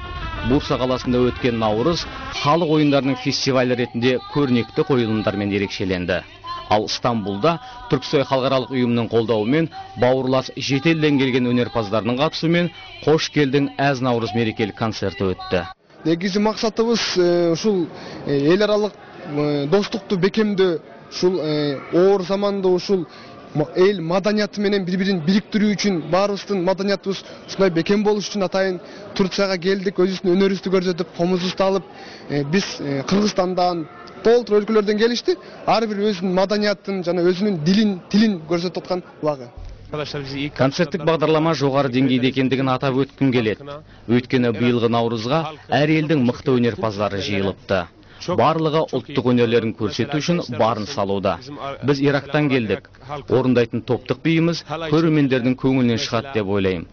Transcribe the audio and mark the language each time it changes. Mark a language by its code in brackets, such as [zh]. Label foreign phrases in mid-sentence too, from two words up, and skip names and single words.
[kk] Бурса қаласында өткен Наурыз халық ойындарының фестивалі ретінде көрнекті қойылымдармен ерекшеленді. Ал Стамбулда Түрксой халықаралық ұйымының қолдауымен бауырлас шетелден келген өнерпаздарының қатысуымен қош келдің әз Наурыз мерекелік концерті өтті. [ky] Негізгі мақсатымыз ушул ел аралық достықты бекемді, ушул оор заманда ушул эл маданияты менен бири-бирин бириктирүү үчүн баарыбыздын маданиятыбыз ушундай бекем болуш үчүн атайын Турцияга келдик, өзүбүздүн өнөрүбүздү көрсөтүп, комузубузду алып, биз Кыргызстандан, толтур өлкөлөрдөн келишти. Ар бир өзүнүн маданиятын жана өзүнүн тилин көрсөтүп аткан убагы. [kk] Концерттік бағдарлама жоғары деңгейде екендігін атап өткім келеді. Өйткені биылғы Наурызға әр елдің мықты өнерпаздары жиылыпты. Барлығы ұлттық өнерлерін көрсету үшін барын салуда. Біз Ирактан келдік. Орындайтын топтық биіміз көрермендердің көңілінен шығады деп ойлаймын.